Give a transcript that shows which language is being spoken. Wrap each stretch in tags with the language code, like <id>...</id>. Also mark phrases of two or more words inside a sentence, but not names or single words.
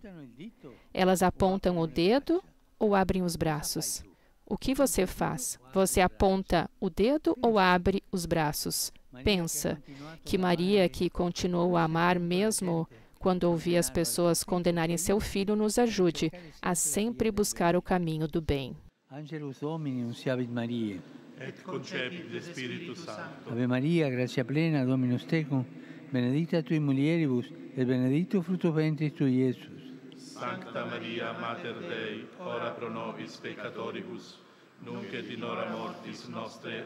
<pt>Elas apontam o dedo ou abrem os braços? O que você faz? Você aponta o dedo ou abre os braços? Pensa que Maria, que continuou a amar mesmo quando ouvia as pessoas condenarem seu filho, nos ajude a sempre buscar o caminho do bem.</pt> <la>Angelus Domini, nunciavit Mariae. Et concepit Spiritus Sancto. Ave Maria, gratia plena, Dominus tecum, benedicta tui mulieribus, et benedictus fructus ventris tui, Iesus. Sancta Maria, Mater Dei, ora pro nobis peccatoribus, nunc et in hora mortis nostre.</la>